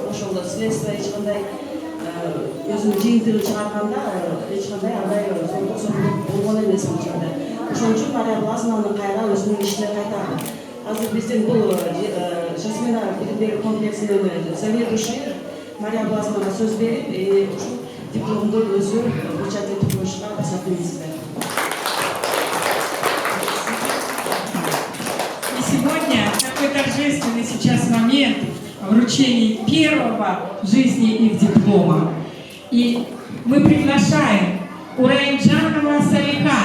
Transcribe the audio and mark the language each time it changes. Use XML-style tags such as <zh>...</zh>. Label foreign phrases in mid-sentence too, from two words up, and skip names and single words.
<ky>Ошол следствие эч кандай өзүнүн жыйынтыгын чыгарганда эч кандай андай зордук болгон эмес бул жерде. Ошон үчүн Мария Блазовнаны кайра өзүнүн ишине кайтарды. Азыр биздин бул Жасмина билим комплексинин заведующий Мария Блазовнага сөз берип, ушул дипломду өзү печать этип коюшка уруксат бериңиздер.</ky> <ru>И сегодня такой торжественный сейчас момент вручения первого в жизни их диплома. И мы приглашаем Ураимджанова Салиха.</ru>